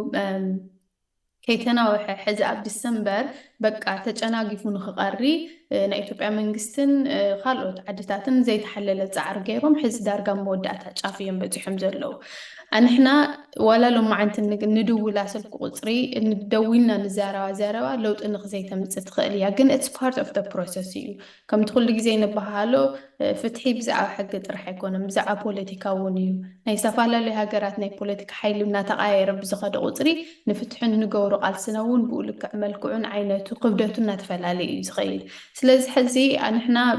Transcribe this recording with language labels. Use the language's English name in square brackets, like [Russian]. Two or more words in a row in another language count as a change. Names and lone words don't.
[Tigrinya] ከይተናውሐ ሕዚ ኣብ ዲሰምበር በቃ ተጨናጊፉ ንክቐሪ ናይ ኢትዮጵያ መንግስትን ካልኦት ዓድታትን ዘይተሓለለ ፃዕሪ ገይሮም ሕዚ ዳርጋ መወዳእታ ጫፍ እዮም በፂሖም ዘለዉ ኣንሕና ዋላ ሎማዓንቲ ንድውላ ስልኪ ቁፅሪ እንደዊልና ንዛረባ ዘረባ ለውጢ ንክዘይተምፅእ ትኽእል እያ ግን [English] it's part of the process [Tigrinya] እዩ ከምቲ ኩሉ ግዜ ንበሃሎ ፍትሒ ብዛዕባ ሕጊ ጥራሕ ኣይኮነን ብዛዕባ ፖለቲካ እውን እዩ ናይ ዝተፈላለዩ ሃገራት ናይ ፖለቲካ ሓይሊ እናተቃየረ ብዝኸደ ቁፅሪ ንፍትሕን ንገብሮ ቃልስና እውን ብኡ ልክዕ መልክዑን ዓይነቱ ክብደቱ እናተፈላለየ እዩ ዝኸይድ ስለዚ ሕዚ ኣንሕና